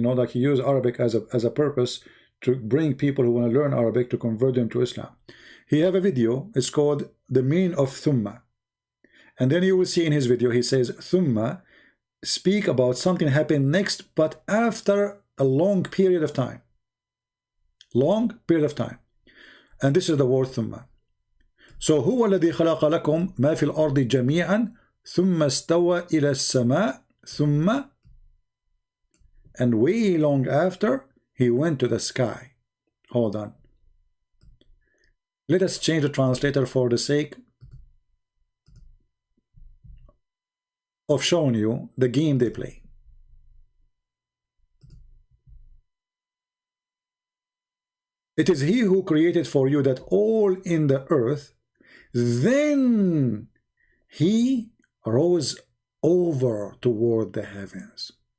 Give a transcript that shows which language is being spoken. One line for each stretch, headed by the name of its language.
English: You know, like he used Arabic as a purpose to bring people who want to learn Arabic to convert them to Islam. He have a video, it's called The Meaning of Thumma. And then you will see in his video, he says, Thumma speak about something happened next, but after a long period of time. Long period of time. And this is the word Thumma.
Arabic: So, هو الذي خلق لكم ما في الأرض جميعا ثم استوى إلى السماء ثم,
English: and way long after, he went to the sky. Hold on. Let us change the translator for the sake of showing you the game they play. It is He who created for you that all in the earth, then He rose over toward the heavens.